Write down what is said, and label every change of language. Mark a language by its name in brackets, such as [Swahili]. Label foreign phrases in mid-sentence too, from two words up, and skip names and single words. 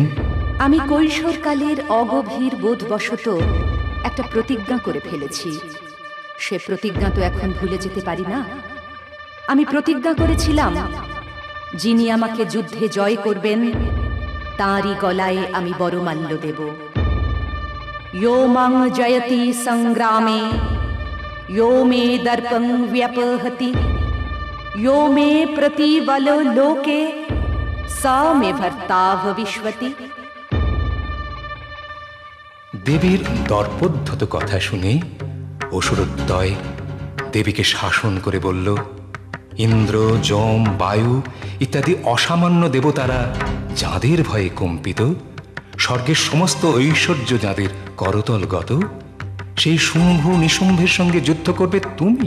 [Bangla] আমি কৈশোরকালের অগভীর বোধবশত একটা প্রতিজ্ঞা করে ফেলেছি। সে প্রতিজ্ঞা তো এখন ভুলে যেতে পারি না। আমি প্রতিজ্ঞা করেছিলাম, যিনি আমাকে যুদ্ধে জয় করবেন তাঁরই গলায় আমি বরমাল্য দেব। [Sanskrit] यो मां जयति संग्रामे यो मे दर्पं व्यपहति यो मे प्रतिबलो लोके सा मे भर्ता भविष्यति। [Bangla] দেবীর দর্পোদ্ধত কথা শুনে অসুরদ্বয় দেবীকে শাসন করে বলল, ইন্দ্র যম বায়ু ইত্যাদি অসামান্য দেবতারা যাঁদের ভয়ে কম্পিত, স্বর্গের সমস্ত ঐশ্বর্য যাঁদের করতলগত, সেই শুম্ভ নিশুম্ভের সঙ্গে যুদ্ধ করবে তুমি?